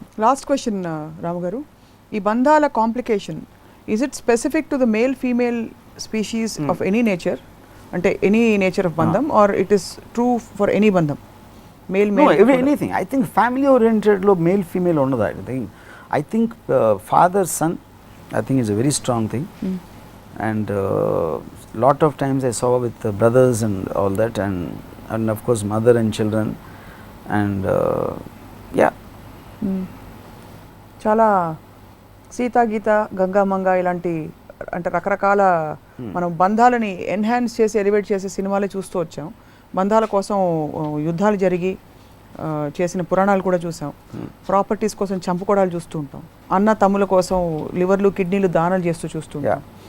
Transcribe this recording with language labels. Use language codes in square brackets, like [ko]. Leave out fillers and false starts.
[te] Last question రాము గారు, ఈ బంధాల complication, [en] Is it specific to the male female species of any nature, అంటే any nature of బంధం, or it is true for any బంధం? Male anything. I think family ఓరియంటెడ్లో male female ఉండదు. I think father son I think it's a very strong thing. And lot of times I saw with brothers and all that, and of course mother and children, and yeah. [te] చాలా సీతా గీత, గంగా మంగ ఇలాంటి అంటే రకరకాల మనం బంధాలని enhance చేసి elevate చేసే సినిమాలే చూస్తూ వచ్చాం. బంధాల కోసం యుద్ధాలు జరిగి చేసిన పురాణాలు కూడా చూసాం. ప్రాపర్టీస్ కోసం చంపుకోవడాలు చూస్తూ ఉంటాం. అన్న తమ్ముల కోసం లివర్లు కిడ్నీలు దానాలు చేస్తూ చూస్తూ ఉంటాం.